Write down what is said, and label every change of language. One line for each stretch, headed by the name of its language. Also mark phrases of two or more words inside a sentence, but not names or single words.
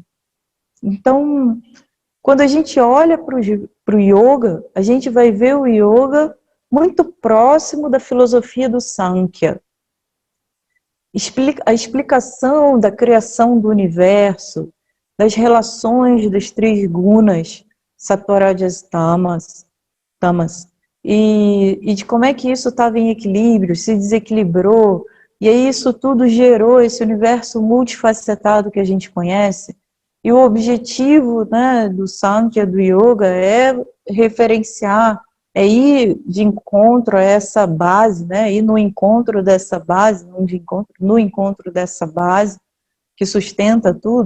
Portuguese: Então, quando a gente olha para o yoga, a gente vai ver o yoga muito próximo da filosofia do Sankhya. A explicação da criação do universo, das relações dos três gunas,
Sanskrit: सत्त्व रजस् तमस्,
Portuguese: e de como é que isso estava em equilíbrio, se desequilibrou, e aí isso tudo gerou esse universo multifacetado que a gente conhece. E o objetivo, né, do Sankhya, do Yoga, é referenciar, é ir de encontro a essa base, né, ir no encontro dessa base, no encontro dessa base que sustenta tudo.